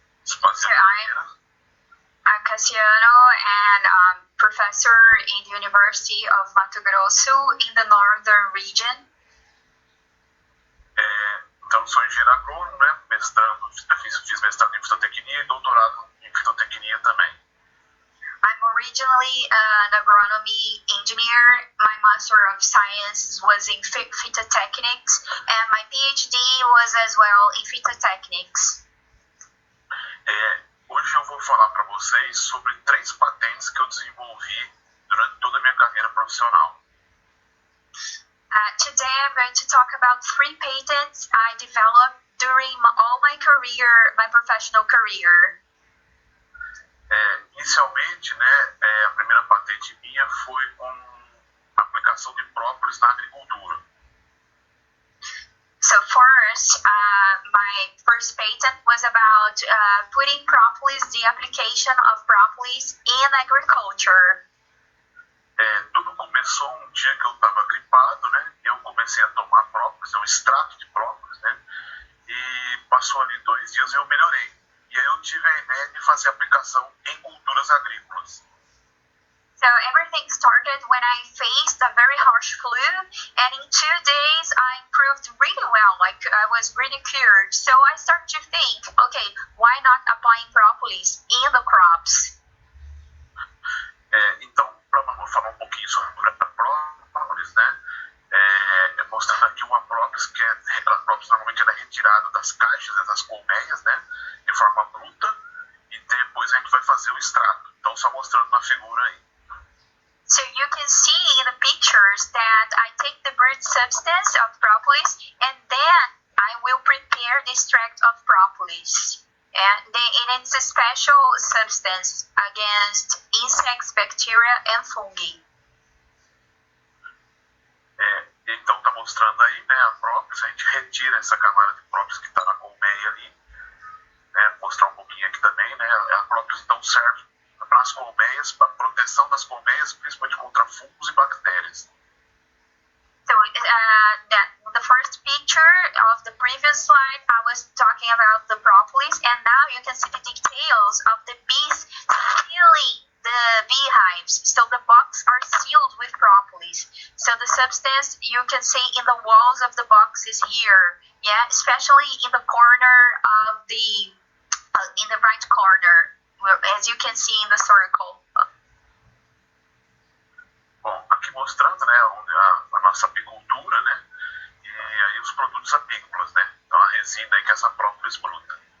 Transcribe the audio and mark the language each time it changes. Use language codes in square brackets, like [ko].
[en] I'm Cassiano, and professor in the University of Mato Grosso in the northern region. [pt] Então, sou engenheiro agrônomo, né? Fiz mestrado em fitotecnia e doutorado em fitotecnia também. [en] I'm originally an agronomy engineer. My Master of Science was in phytotechnics, and my PhD was as well in phytotechnics. [pt] Hoje eu vou falar para vocês sobre 3 patentes que eu desenvolvi durante toda a minha carreira profissional. [en] Today I'm going to talk about 3 patents I developed during all my career, my professional career. [pt] Inicialmente, né, a primeira patente minha foi com a aplicação de própolis na agricultura. [en] So first, my first patent was about putting propolis, the application of propolis in agriculture. [pt] Tudo começou um dia que eu estava gripado, né? Eu comecei a tomar própolis, um extrato de própolis, né? E passou ali 2 dias e eu melhorei. E aí eu tive a ideia de fazer aplicação em culturas agrícolas. [en] So everything started when I faced a very harsh flu, and in 2 days I improved really well, like I was really cured. So I started to think, okay, why not applying propolis in the crops? [pt] Então, para falar um pouquinho sobre a própolis, né? Mostrando aqui uma própolis que a própolis normalmente ela é retirada das caixas, das colmeias, né? De forma bruta, e depois a gente vai fazer o extrato. Então, só mostrando na figura aí. [en] So you can see in the pictures that I take the brute substance of propolis and then I will prepare the extract of propolis. And it's a special substance against insects, bacteria and fungi. [pt] Então tá mostrando aí, né, a própolis, a gente retira essa camada de própolis que está na colmeia ali, né, mostrar um pouquinho aqui também, né, a própolis então serve para as colmeias, para a proteção das colmeias, principalmente contra fungos e bactérias. [en] So the first picture of the previous slide, I was talking about the propolis, and now you can see the details of the bees sealing the beehives. So the box are sealed with propolis. So the substance you can see in the walls of the boxes here, yeah, especially in the corner of the, in the right corner, as you can see in the circle. [pt] Bom, aqui mostrando, né, a nossa apicultura, né, e aí os produtos apícolas, né, então a resina aí que é essa própolis bruta.